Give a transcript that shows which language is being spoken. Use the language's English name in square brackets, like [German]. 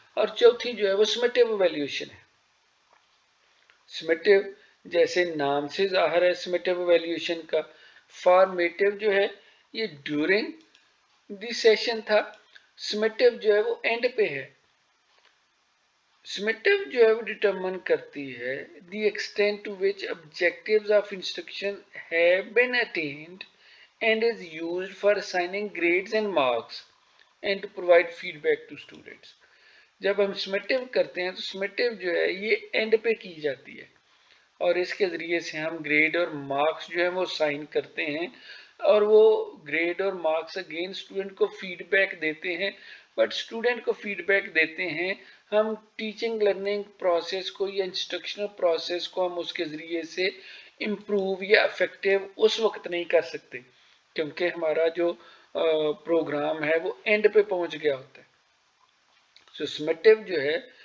[Hindi] और चौथी जो है वो समेटिव एवेल्यूएशन है। समेटिव जैसे नाम से ज़ाहिर है समेटिव एवेल्यूएशन का। फॉर्मेटिव जो है ये [English] during the session [Hindi] था, समेटिव जो है वो एंड पे है। समेटिव जो है वो डिटरमाइन करती है [English] the extent to which objectives of instruction have been attained and is used for assigning grades and marks and to provide feedback to students। [Hindi] जब हम समेटिव करते हैं तो समेटिव जो है ये एंड पे की जाती है, और इसके ज़रिए से हम ग्रेड और मार्क्स जो है वो साइन करते हैं, और वो ग्रेड और मार्क्स अगेन स्टूडेंट को फीडबैक देते हैं। बट स्टूडेंट को फीडबैक देते हैं हम टीचिंग लर्निंग प्रोसेस को या इंस्ट्रक्शनल प्रोसेस को हम उसके ज़रिए से इम्प्रूव या इफेक्टिव उस वक्त नहीं कर सकते, क्योंकि हमारा जो प्रोग्राम है वो एंड पे पहुंच गया होता है। सो समेटिव जो है